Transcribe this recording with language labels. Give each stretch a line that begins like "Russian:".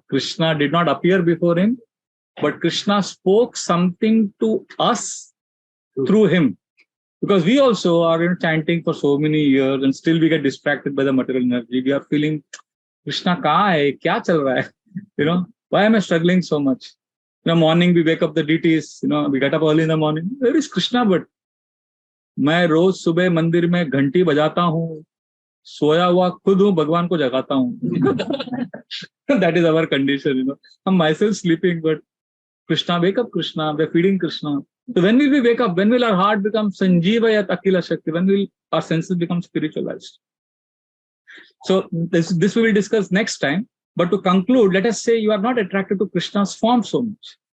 English: Krishna did not appear before him, but Krishna spoke something to us through him. Because we also are chanting for so many years and still we get distracted by the material energy. We are feeling, Krishna
Hindi: kahan hai? Kya chal raha hai?
English: Why am I struggling so much? Morning we wake up the deities, we get up early in the morning. Where is Krishna?
Hindi: But मैं रोज सुबह मंदिर में घंटी बजाता हूँ, सोया हुआ खुद हूँ, भगवान को जगाता हूँ.
English: That is our condition, I'm myself sleeping, but Krishna, wake up Krishna, we're feeding Krishna. So when will we wake up? When will our heart become Sanjeeva yat Akila Shakti? When will our senses become spiritualized? So this we will discuss next time. But to conclude, let us say you are not attracted to Krishna's form so much.